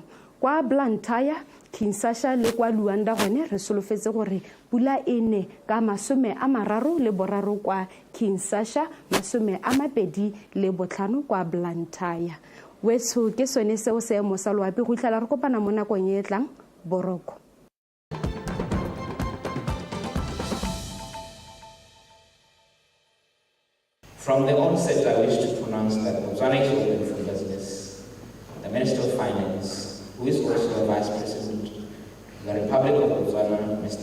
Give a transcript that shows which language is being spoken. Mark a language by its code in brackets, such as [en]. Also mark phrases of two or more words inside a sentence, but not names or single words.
[tn] Kwa Blantyre, Kinshasa le kwa Luanda gone re solofetse gore pula e ne ka 33 kwa Kinshasa, 25 kwa Blantyre. Wetso ke sone seo seemo sa loapi go itlhela re kopana mo nakong e tlang. Boroko. [en] From the onset, I wish to pronounce that Botswana is open for business. The Minister of Finance, who is also the Vice President of the Republic of Botswana, Mr.